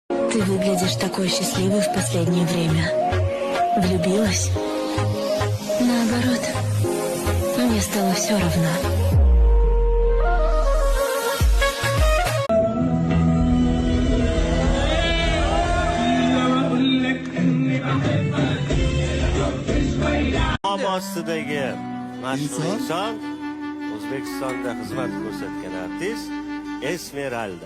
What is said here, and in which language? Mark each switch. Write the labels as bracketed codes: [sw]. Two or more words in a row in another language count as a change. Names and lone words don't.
[ru] Ты выглядишь такой счастливой в последнее время. Влюбилась? Наоборот, мне стало все равно. [uz] Ostidagi mashhur inson O'zbekistonda xizmat ko'rsatgan artist Esmeralda.